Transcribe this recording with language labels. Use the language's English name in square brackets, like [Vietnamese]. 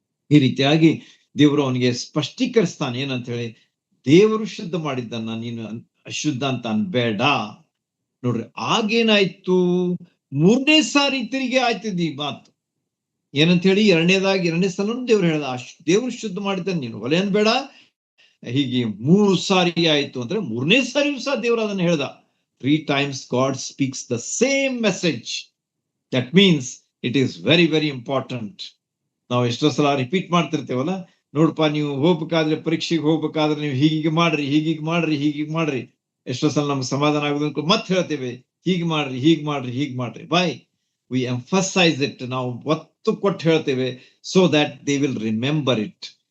[Kannada] ಈ ರೀತಿಯಾಗಿ ದೇವರು ಅವನಿಗೆ ಸ್ಪಷ್ಟೀಕರಿಸ್ತಾನೆ. ಏನಂತ ಹೇಳಿ, ದೇವರು ಶುದ್ಧ ಮಾಡಿದ್ದನ್ನ ನೀನು ಅಶುದ್ಧ ಅಂತ ಅನ್ಬೇಡ. ನೋಡ್ರಿ, ಆಗೇನಾಯ್ತು? ಮೂರನೇ ಸಾರಿ ತಿರುಗಿ ಆಯ್ತಿದ್ ಈ ಮಾತು. ಏನಂತ ಹೇಳಿ ಎರಡನೇ ಸಲ ದೇವ್ರು ಹೇಳ್ದ, ದೇವ್ರು ಶುದ್ಧ ಮಾಡಿದ್ದಾನೆ, ನೀನು ಒಲೆಯನ್ ಬೇಡ. ಹೀಗೆ 3 ಸಾರಿ ಆಯ್ತು ಅಂದ್ರೆ 3ನೇ ಸಾರಿಯೂ ಸಹ ದೇವರು ಅದನ್ನ ಹೇಳ್ದ. [English] 3 times God speaks the same message. That means it is very very important. [Kannada] ನಾವು ಎಷ್ಟೋ ಸಲ ರಿಪೀಟ್ ಮಾಡ್ತಿರ್ತೇವಲ್ಲ, ನೋಡ್ಪಾ ನೀವು ಹೋಗ್ಬೇಕಾದ್ರೆ, ಪರೀಕ್ಷೆಗೆ ಹೋಗ್ಬೇಕಾದ್ರೆ ನೀವು ಹೀಗೆ ಮಾಡ್ರಿ, ಹೀಗೀಗ್ ಮಾಡ್ರಿ, ಹೀಗೀಗ್ ಮಾಡ್ರಿ. ಎಷ್ಟೋ ಸಲ ನಮ್ಗೆ ಸಮಾಧಾನ ಆಗುದು ಮತ್ತೆ ಹೇಳ್ತೇವೆ, ಹೀಗ್ ಮಾಡ್ರಿ, ಹೀಗ್ ಮಾಡ್ರಿ, ಹೀಗ್ ಮಾಡ್ರಿ. [English] by we emphasize it, [Kannada] ನಾವು ಒತ್ತು ಕೊಟ್ಟು ಹೇಳ್ತೇವೆ, [English] So that they will remember it.